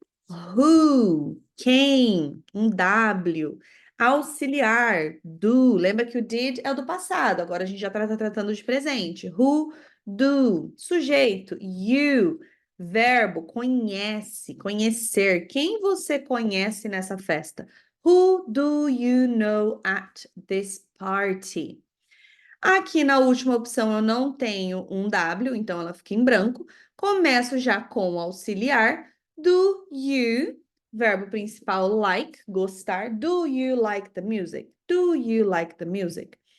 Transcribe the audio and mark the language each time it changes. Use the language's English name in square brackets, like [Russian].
[Portuguese] Who, quem, um W. Auxiliar, do. Lembra que o did é o do passado, agora a gente já está tratando de presente. [English] Who, do. [Portuguese] Sujeito, you. Verbo, conhece, conhecer. Quem você conhece nessa festa? [English] Who do you know at this party? [Portuguese] Aqui na última opção eu não tenho um W, então ela fica em branco. Começo já com o auxiliar. [English] Do you, [Portuguese] verbo principal [English] like, [Portuguese] gostar. [English] Do you like the music? Do you like the music?